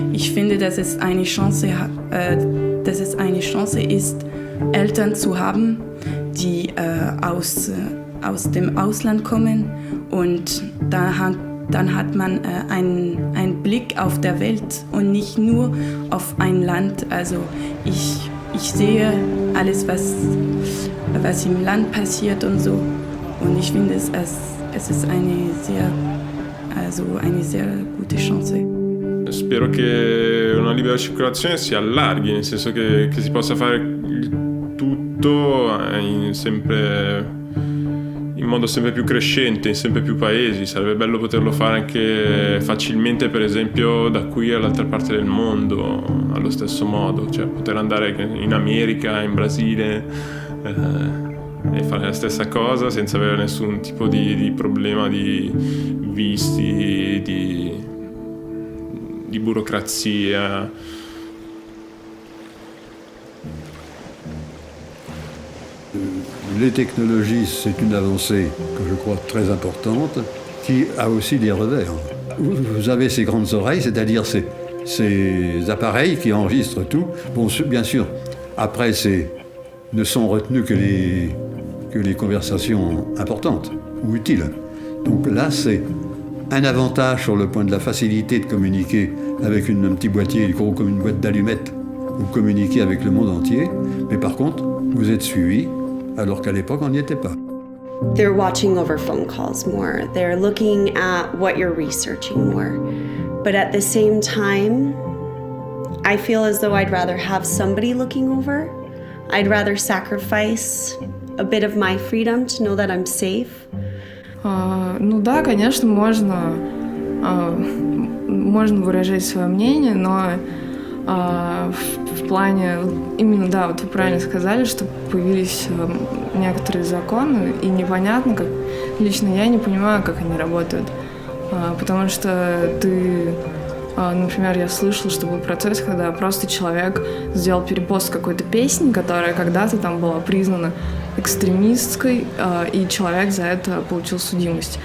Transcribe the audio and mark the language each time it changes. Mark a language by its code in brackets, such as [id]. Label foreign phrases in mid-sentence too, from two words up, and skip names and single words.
[de] Ich finde, dass es eine Chance ist, Eltern zu haben, die aus dem Ausland kommen, und dann hat man einen Blick auf der Welt und nicht nur auf ein Land. Also ich sehe alles, was im Land passiert und so. Und ich finde, es ist eine sehr gute Chance. [it] Spero che una libera circolazione si allarghi, nel senso che si possa fare tutto sempre in modo sempre più crescente in sempre più paesi. Sarebbe bello poterlo fare anche facilmente, per esempio da qui all'altra parte del mondo allo stesso modo, cioè poter andare in America, in Brasile e fare la stessa cosa senza avere nessun tipo di problema di visti, di burocrazia. [fr] Les technologies, c'est une avancée que je crois très importante, qui a aussi des revers. Vous avez ces grandes oreilles, c'est-à-dire ces appareils qui enregistrent tout. Bon, bien sûr, après, ne sont retenues que les conversations importantes ou utiles. Donc là, c'est un avantage sur le point de la facilité de communiquer avec un petit boîtier gros comme une boîte d'allumettes ou communiquer avec le monde entier. Mais par contre, vous êtes suivi, alors qu'à l'époque, on n'y était pas. [en] They're watching over phone calls more. They're looking at what you're researching more. But at the same time, I feel as though I'd rather have somebody looking over. I'd rather sacrifice a bit of my freedom to know that I'm safe. [ru] Ну да, конечно, можно выражать свое мнение, но в плане, именно, да, вот вы правильно сказали, что появились некоторые законы, и непонятно, как, лично я не понимаю, как они работают, потому что например, я слышала, что был процесс, когда просто человек сделал перепост какой-то песни, которая когда-то там была признана экстремистской, и человек за это получил судимость.